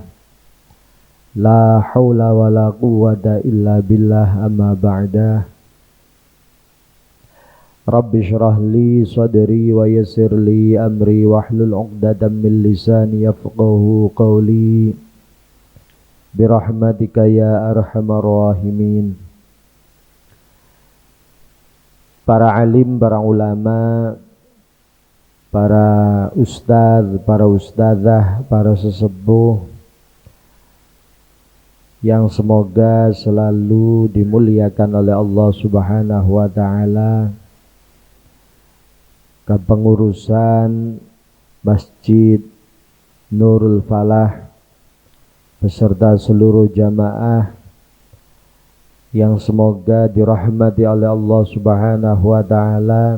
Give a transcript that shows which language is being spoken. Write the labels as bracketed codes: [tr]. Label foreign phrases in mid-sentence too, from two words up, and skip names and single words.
[ar] لا حول ولا قوة إلا بالله، أما بعد. رب اشرح لي صدري ويسر لي أمري واحلل عقدة من لساني يفقهوا قولي برحمتك يا أرحم الراحمين. [id] Para alim, para ulama, para ustadz, para ustadzah, para sesepuh yang semoga selalu dimuliakan oleh Allah [ar] سبحانه وتعالى, [id] kepengurusan Masjid Nurul Falah beserta seluruh jamaah yang semoga dirahmati oleh Allah [ar] سبحانه وتعالى.